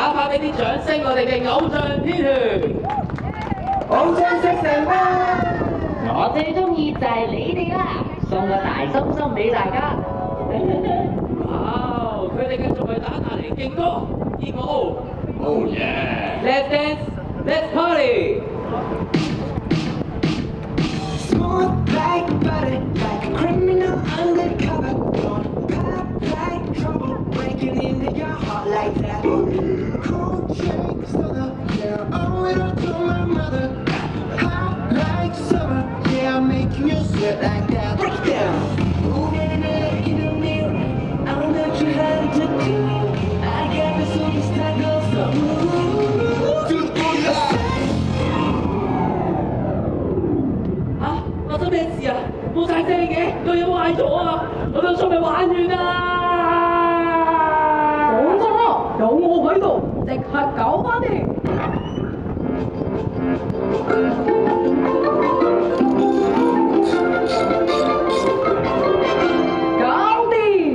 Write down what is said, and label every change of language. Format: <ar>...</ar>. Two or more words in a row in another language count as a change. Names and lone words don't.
<yue>呢啲掌聲，我哋嘅偶像天團，好聲色成班。我最中意就係你哋啦，送個大心心俾大家。哇！佢哋繼續為大家帶嚟勁歌熱舞。</yue> <en>Oh yeah! Let's dance, let's party! Smooth like butter, like a criminal undercover. Don't pop like trouble, breaking into your heart like that. Cool shake soda, yeah, owe it all to my mother. Hot like summer, yeah, I'm making you sweat like that. Break it down. Ooh, na na na, in the mirror, I don't know you how to do. I got the superstar girl, so ooh, do the booty.</en> <yue>發生咩事啊？冇晒聲嘅，個嘢壞咗啊！我張 show 咪玩完啦！放心啦，有我喺度，即刻搞翻掂。搞掂！</yue>